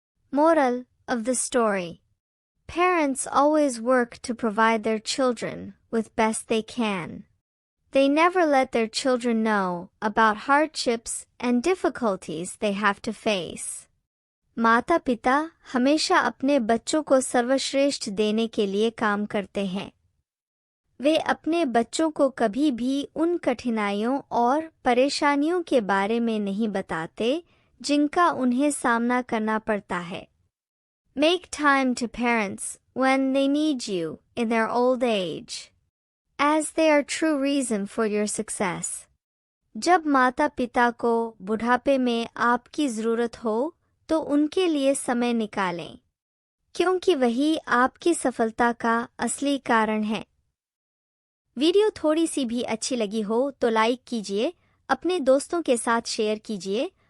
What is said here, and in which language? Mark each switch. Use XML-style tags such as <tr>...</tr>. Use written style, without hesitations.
<en>Moral of the story. Parents always work to provide their children with best they can. They never let their children know about hardships and difficulties they have to face.</en> <hi>माता पिता हमेशा अपने बच्चों को सर्वश्रेष्ठ देने के लिए काम करते हैं. वे अपने बच्चों को कभी भी उन कठिनाइयों और परेशानियों के बारे में नहीं बताते जिनका उन्हें सामना करना पड़ता है.</hi> <en>Make time to parents when they need you in their old age, as they are true reason for your success.</en> <hi>जब माता पिता को बुढ़ापे में आपकी ज़रूरत हो, तो उनके लिए समय निकालें, क्योंकि वही आपकी सफलता का असली कारण है. वीडियो थोड़ी सी भी अच्छी लगी हो तो लाइक कीजिए, अपने दोस्तों के साथ शेयर कीजिए</hi>